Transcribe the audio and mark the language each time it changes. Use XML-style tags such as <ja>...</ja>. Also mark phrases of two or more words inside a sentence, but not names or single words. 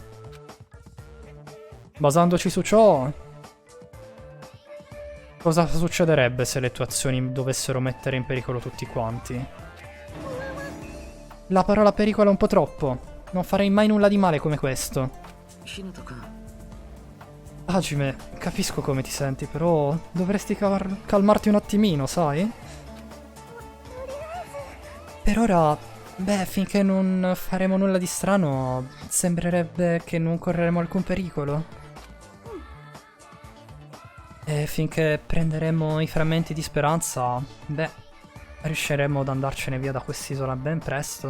<it>Basandoci su ciò, cosa succederebbe se le tue azioni dovessero mettere in pericolo tutti quanti? La parola pericolo è un po' troppo. Non farei mai nulla di male come questo.</it> <ja>ひなたか</ja> <it>Hajime, capisco come ti senti, però dovresti calmarti un attimino, sai? Per ora, beh, finché non faremo nulla di strano, sembrerebbe che non correremo alcun pericolo. E finché prenderemo i frammenti di speranza, beh, riusciremo ad andarcene via da quest'isola ben presto.</it>